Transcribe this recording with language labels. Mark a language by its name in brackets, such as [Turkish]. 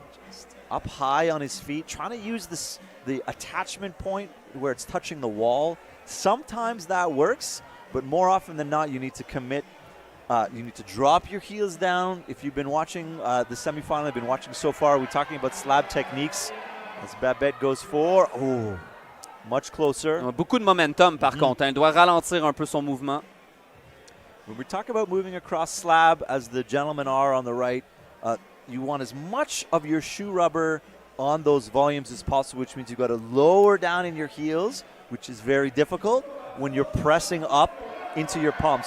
[English] Just up high on his feet, trying to use the attachment point where it's touching the wall. Sometimes that works, but more often than not, you need to commit. You need to drop your heels down. If you've been watching the semifinal, I've been watching so far, we're talking about slab techniques. As Babette goes for, much closer. [French] Beaucoup de momentum, par contre. Il doit ralentir un peu son mouvement. [English] When we talk about moving across slab, as the gentlemen are on the right, you want as much of your shoe rubber on those volumes as possible, which means you've got to lower down in your heels, which is very difficult when you're pressing up into your palms.